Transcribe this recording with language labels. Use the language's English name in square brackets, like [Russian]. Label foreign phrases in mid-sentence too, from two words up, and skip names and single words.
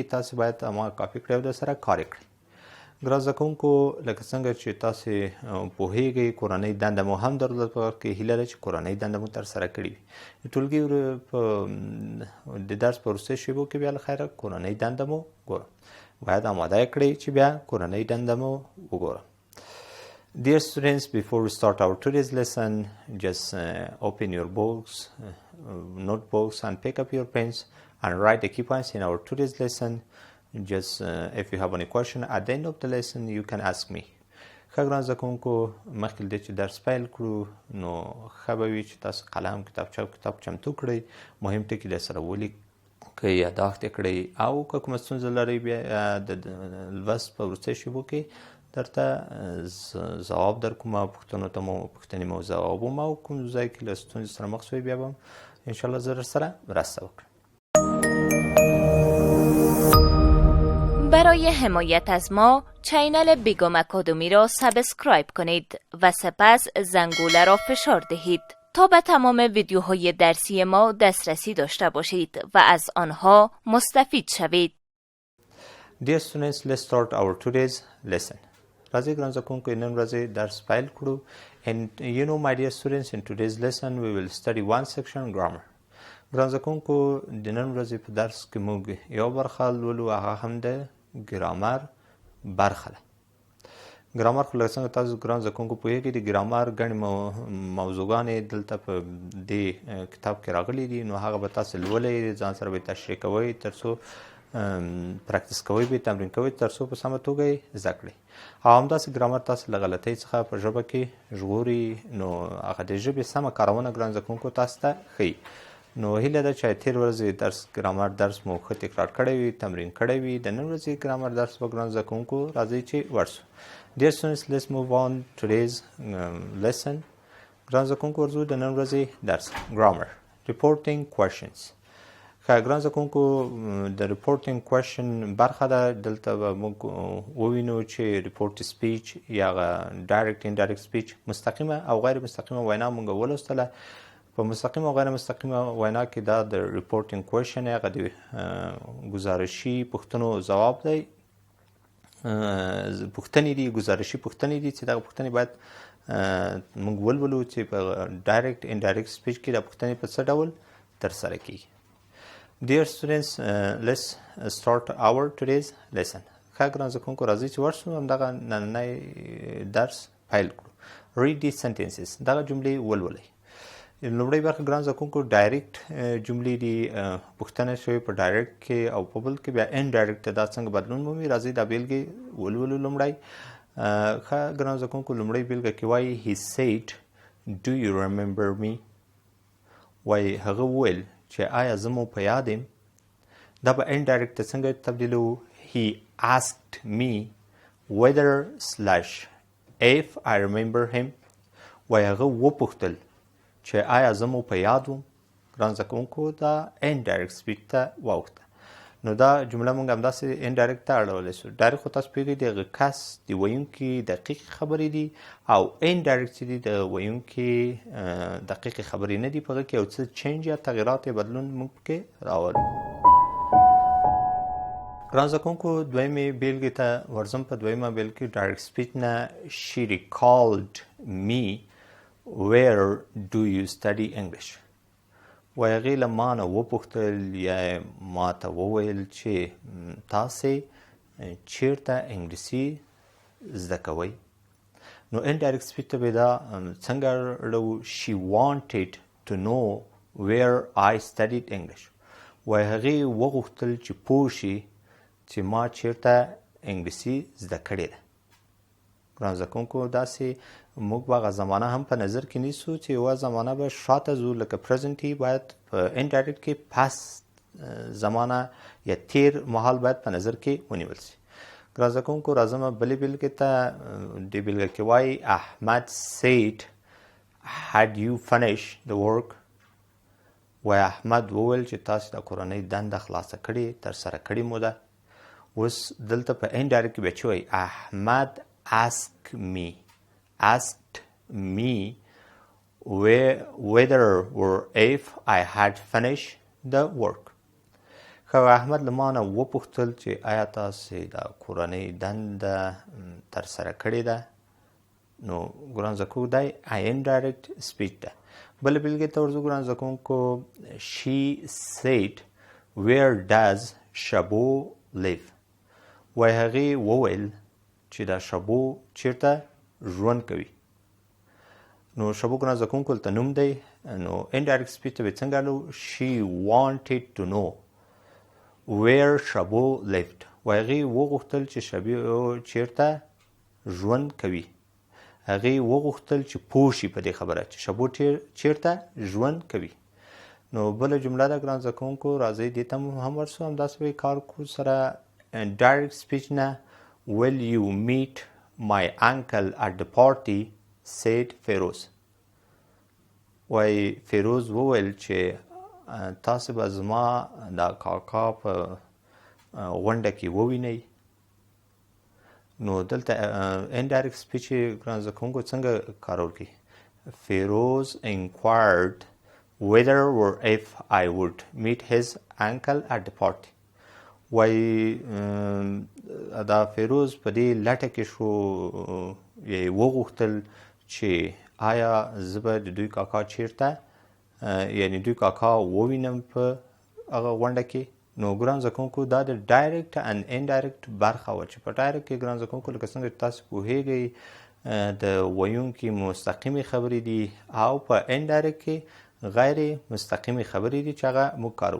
[Pashto] تاسو باید هماغه کاپي کړئ او درسره کار یې کړئ. ګران زده کوونکو لکه څنګه چې تاسې پوهیږئ کورنۍ دنده مو هم درلوده په وخت کې هیله ده چې کورنۍ دنده مو ترسره کړې وي. د ټولګي د درس په وروستیو شیبو کې بیا له خیره کورنۍ دنده مو ګورم. باید آماده یې کړئ چې بیا کورنۍ دنده مو وګورم. [English] Dear students, before we start our today's lesson, just open your books, notebooks and pick up your pens and write the key points in our today's lesson. Just if you have any question at the end of the lesson, you can ask me. [Pashto] ښه ګران زده کوونکو مخکې له دې چې درس پیل کړو نو ښه به وي چې تاسو قلم، کتابچه او کتاب چمتو کړئ. مهم ټکي درسره ولیکئ، یاداښت یې کړئ او که کومه ستونزه لرئ بیا د لوست په وروستیو شیبو کې درته ځواب در کوم او پوښتنې مو ځوابوم او کوم ځای کې له ستونزې سره مخ شوئ بیا به انشاءالله زه درسره مرسته وکړم. [Persian] برای حمایت از ما چینل بیگم اکادمی را سابسکرایب کنید و سپس زنگوله را فشار دهید تا به تمام ویدیوهای درسی ما دسترسی داشته باشید و از آنها مستفید شوید. [English] Dear students, let's start our today's lesson. [Pashto] راځئ ګران زده کوونکو نن ورځې درس پیل کړو. [English] And you know, my dear students, in today's lesson we will study one section, grammar. [Pashto] ګران زده کوونکو د نن ورځې په درس کې موږ یو برخه لولو، هغه هم د ګرامر برخه ده. ګرامر خو لکه څنګه تاسو ګران زده کوونکو پوهیږئ د ګرامر ګڼې موضوعګانې دلته په دې کتاب کې راغلي دي، نو هغه به تاسو لولئ، ځان سره به تشریح کوئ تر څو پریکټس کوئ، به تمرین کوئ تر څو په سمه توګه یې زده کړئ. او همداسې ګرامر تاسو له غلطۍ څخه په ژبه کې ژغوري، نو هغه د ژبې سمه کارونه ګران زده کوونکو تاسو ته ښیي. نو هیله ده چې تېر ورځې درس ګرامر درس مو ښه تکرار کړی وي، تمرین کړی وي. د نن ورځې ګرامر درس به ګران زده کوونکو راځئ چې ورسو. [English] Dear students, let's move on today's lesson. [Pashto] ګران زده کوونکو ورځو د نن ورځې درس [English] grammar, reporting questions. [Pashto] ښه ګران زده کوونکو د [English] reporting question [Pashto] برخه ده. دلته به موږ ووینو چې [English] report speech [Pashto] یا [English] direct indirect speech [Pashto] مستقیمه او غیر مستقیمه وینا موږ ولوستله. په مستقیم او غیر مستقیمه وینا کې دا د [English] reporting question [Pashto] هغه د ګزارشي پوښتنو ځواب دی. پوښتنې دي، ګزارشي پوښتنې دي چې دغه پوښتنې باید موږ ولولو چې په [English] direct indirect speech [Pashto] کې دا پوښتنې په څه ډول ترسره کیږي. [English] Dear students, let's start our today's lesson. [Pashto] ښه ګران زده کوونکو راځئ چې ورسو همدغه نننی درس پیل کړو. [English] Read these sentences. [Pashto] دغه جملې ولولئ. لومړی برخه ګران زده کوونکو ډایرکټ جملې دي، پوښتنه شوې په ډایرکټ کې او په بل کې بیا انډایرکټ ته دا څنګه بدلون مومي. راځئ دا بیلګې ولولو. لومړی ښه ګران زده کوونکو لومړی بیلګه کې وایي [English] he said do you remember me. [Pashto] وایي هغه وویل چې آیا زه مو په یاد یم. دا به انډایرکټ ته څنګه تبدیلوو؟ [English] he asked me whether / if I remember him. [Pashto] وای هغه وپوښتل چې آیا زه مو په یاد وم. ګران زده کوونکو دا [English] indirect speech [Pashto] ته واوښته. نو دا جمله موږ همداسې indirect ته اړولی سو. ډایرکټ خو تاسو پوهېږئ د هغه کس د ویونکي دقیقې خبرې دي او indirect چې دي د ویونکي دقیقې خبرې نه دي، په هغه کې یو څه چینج یا تغیرات یا بدلون موږ پکې راولو. ګران زده کوونکو دویمې بېلګې ته ورځم. په دویمه بېلګې کې [English] direct speech [Pashto] نه [English] she recalled me where do you study English. [Pashto] وایي هغې له ما نه وپوښتل یا ما ته وویل چې تاسې چیرته انګلیسي زده کوئ. نو [English] indirect speech [Pashto] ته به دا څنګه اړوو. [English] she wanted to know where I studied English. [Pashto] وایي هغې وغوښتل چې پوه شي چې ما چیرته انګلیسي زده کړې ده. ګران زده کوونکو داسې موږ به هغه زمانه هم په نظر کې نیسو چې یوه زمانه به شاته ځو لکه present باید په indirect کې past زمانه یا تیر مهال باید په نظر کې ونیول شي. ګران زده کوونکو راځم بلې بېلګې ته. دې بېلګه کې وایي [English] احمد said had you finished the work. [Pashto] وایي احمد وویل چې تاسې د کورنۍ دنده خلاصه کړې ترسره کړې مو ده. اوس دلته په [English] indirect [Pashto] کې بیا چې وایي [English] احمد asked me whether or if I had finished the work. [Pashto] خو احمد له ما نه وپوښتل چې آیا تاسې د کورنۍ دنده ترسره کړې ده. نو ګران زده کوونکو دا [English] indirect speech [Pashto] ده. بله بېلګې ته ورځو. ګران زده کوونکو [English] she said where does شبو live. [Pashto] وایي هغې وویل چې دا شبو چیرته ژوند کوي. نو شبو ګران زده کوونکو دلته نوم دی. نو [English] indirect speech [Pashto] ته به څنګه اړو. [English] she wanted to know where شبو lived. [Pashto] وایي هغې وغوښتل چې شبو چیرته ژوند کوي. هغې وغوښتل چې پوه شي په دې خبره چې شبو چیرته ژوند کوي. نو بله جمله ده ګران زده کوونکو راځئ دې ته هم ورسو. همداسې به کار کړو سره [English] direct speech نه will you meet my uncle at the party said فیروز. [Pashto] وایي فیروز وویل چې تاسې به زما د کاکا په غونډه کې ووینئ. نو دلته [English] indirect speech [Pashto] ګران زده کوونکو څنګه کارول کېږي. [English] فیروز inquired whether or if I would meet his uncle at the party. [Pashto] وایي دا فیروز په دې لټه کې شو یې وغوښتل چې آیا زه به د دوی کاکا چیرته یعنې دوی کاکا ووینم په هغه غونډه کې. نو ګران زده کوونکو دا د [English] direct and indirect [Pashto] برخه وه چې په ډایرکټ کې ګران زده کوونکو لکه څنګه چې تاسو پوهېږئ د ویونکي مستقیمې خبرې دي او په indirect کې غیر مستقیمې خبرې دي چې هغه موږ کاروو.